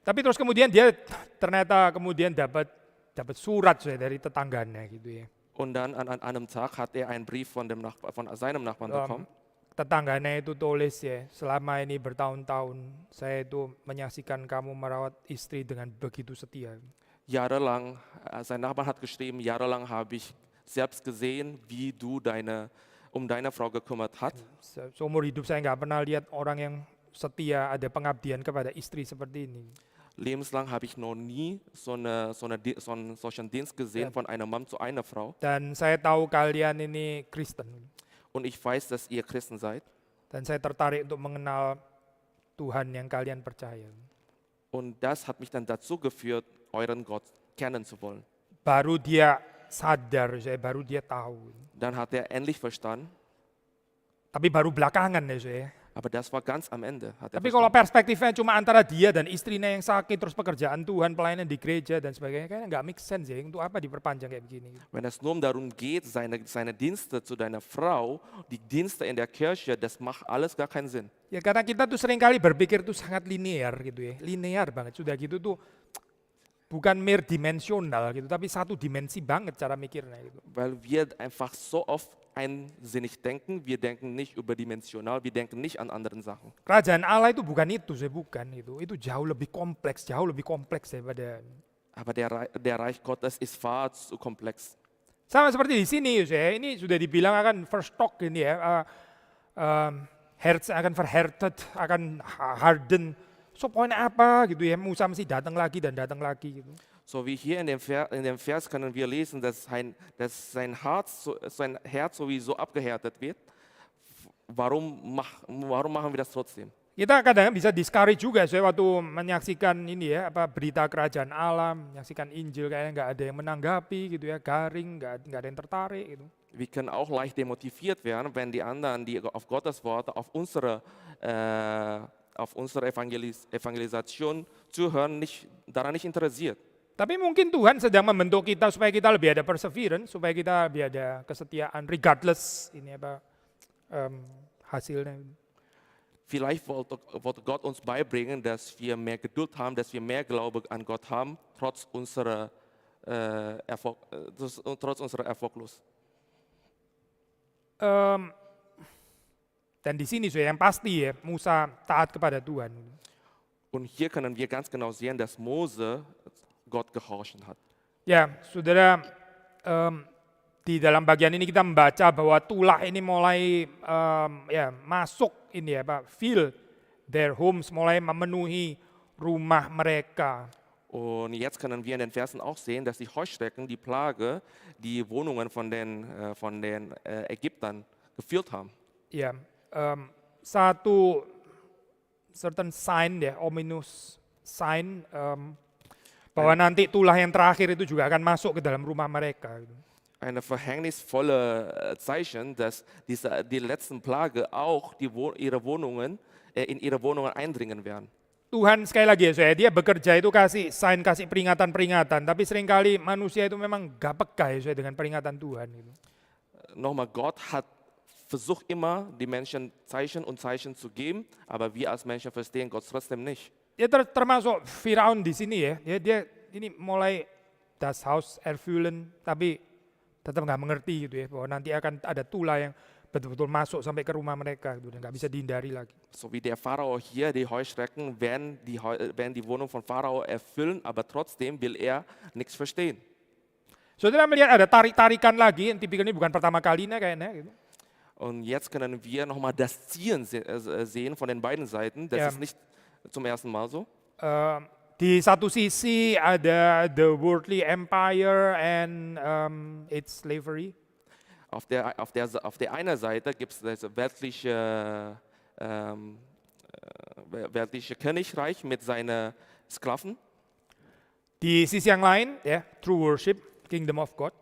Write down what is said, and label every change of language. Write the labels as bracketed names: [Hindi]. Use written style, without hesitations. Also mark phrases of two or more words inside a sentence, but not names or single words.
[Indonesian] Tapi terus kemudian dia ternyata dapat surat dari tetangganya gitu ya. [German] Und dann an einem Tag hat er einen Brief von seinem Nachbarn bekommen. [Indonesian] Tetangganya itu tulis ya, selama ini bertahun-tahun saya itu menyaksikan kamu merawat istri dengan begitu setia. [German] Jahrelang, sein Nachbar hat geschrieben, jahrelang habe ich selbst gesehen, wie du um deine Frau gekümmert hast. [Indonesian] Seumur hidup saya nggak pernah lihat orang yang setia, ada pengabdian kepada istri seperti ini. [German] Lebenslang habe ich noch nie solchen Dienst gesehen von einem Mann zu einer Frau. [Indonesian] Dan saya tahu kalian ini Kristen. [German] Und ich weiß, dass ihr Christen seid. [Indonesian] Dan saya tertarik untuk mengenal Tuhan yang kalian percaya. [German] Und das hat mich dann dazu geführt, euren Gott kennen zu wollen. [Indonesian] Baru dia sadar, baru dia tahu. [German] Dann hat er endlich verstanden. [Indonesian] Tapi baru belakangan ya. [German] Aber das war ganz am Ende. [Indonesian] Tapi kalau perspektifnya cuma antara dia dan istrinya yang sakit, terus pekerjaan Tuhan, pelayanan di gereja dan sebagainya, kayaknya nggak [English] make sense [Indonesian] ya. Untuk apa diperpanjang kayak begini? [German] Wenn es nur darum geht, seine Dienste zu deiner Frau, die Dienste in der Kirche, das macht alles gar keinen Sinn. [Indonesian] Ya karena kita tuh seringkali berpikir tuh sangat linear gitu ya, linear banget. Sudah gitu tuh bukan mere dimensional gitu, tapi satu dimensi banget cara mikirnya gitu. [German] weil wir einfach so oft einsinnig denken. Wir denken nicht überdimensional, wir denken nicht an anderen Sachen. [Indonesian] Kerajaan Allah itu bukan itu, saya bukan itu. Itu jauh lebih kompleks daripada. [German] Aber der Reich Gottes ist far zu komplex. [Indonesian] Sama seperti di sini, saya ini sudah dibilang akan verstock ini ya, herz akan verhärtet, akan harden. So poinnya apa gitu ya, Musa mesti datang lagi gitu. [German] So wie hier in dem Vers können wir lesen, dass sein Herz sowieso abgehärtet wird. Warum machen wir das trotzdem? [Indonesian] Kita kadang bisa discourage juga saya waktu menyaksikan ini ya, berita kerajaan Allah, menyaksikan Injil kayaknya nggak ada yang menanggapi gitu ya, garing, nggak ada yang tertarik gitu. [German] Wir können auch leicht demotiviert werden, wenn die anderen, die auf Gottes Worte, auf unsere Evangelisation zuhören, daran nicht interessiert. [Indonesian] Tapi mungkin Tuhan sedang membentuk kita supaya kita lebih ada perseverance, supaya kita lebih ada kesetiaan, regardless ini hasilnya. [German] Vielleicht wollte Gott uns beibringen, dass wir mehr Geduld haben, dass wir mehr Glaube an Gott haben, trotz unserer Erfolglos. [Indonesian] Dan di sini yang pasti ya, Musa taat kepada Tuhan. [German] Und hier können wir ganz genau sehen, dass Mose Gott gehorchen hat. [Indonesian] Ya, saudara, di dalam bagian ini kita membaca bahwa tulah ini mulai masuk ini ya Pak, [English] fill their homes, [Indonesian] mulai memenuhi rumah mereka. [German] Und jetzt können wir in den Versen auch sehen, dass die Heuschrecken, die Plage, die Wohnungen von den Ägyptern gefüllt haben. [Indonesian] Ya, satu [English] certain sign [Indonesian] ya, [English] ominous sign [Indonesian] bahwa nanti tulah yang terakhir itu juga akan masuk ke dalam rumah mereka. [German] Eine verhängnisvolle Zeichen, dass die letzten Plage auch in ihre Wohnungen eindringen werden. [Indonesian] Tuhan sekali lagi ya, dia bekerja itu kasih sign, kasih peringatan-peringatan, tapi seringkali manusia itu memang gak peka ya dengan peringatan Tuhan. Gitu. [German] Nochmal, Gott hat versucht immer, die Menschen Zeichen und Zeichen zu geben, aber wir als Menschen verstehen Gott trotzdem nicht. [Indonesian] Ya termasuk Firaun di sini ya, dia ini mulai [German] das Haus erfüllen, [Indonesian] tapi tetap nggak mengerti gitu ya, bahwa nanti akan ada tulah yang betul-betul masuk sampai ke rumah mereka gitu, dan nggak bisa dihindari lagi. [German] So wie der Pharao hier, die Heuschrecken werden die Wohnung von Pharao erfüllen, aber trotzdem will er nichts verstehen. [Indonesian] Saudara melihat ada tarik-tarikan lagi, yang tipikalnya bukan pertama kalinya kayaknya gitu. [German] Und jetzt können wir nochmal das Ziehen sehen von den beiden Seiten. Das ist nicht zum ersten Mal so. [Indonesian] Di satu sisi ada [English] the worldly empire and its slavery. [German] Auf der einen Seite gibt es das weltliche Königreich mit seinen Sklaven. [Indonesian] Di sisi yang lain, ya, [English] true worship, kingdom of God.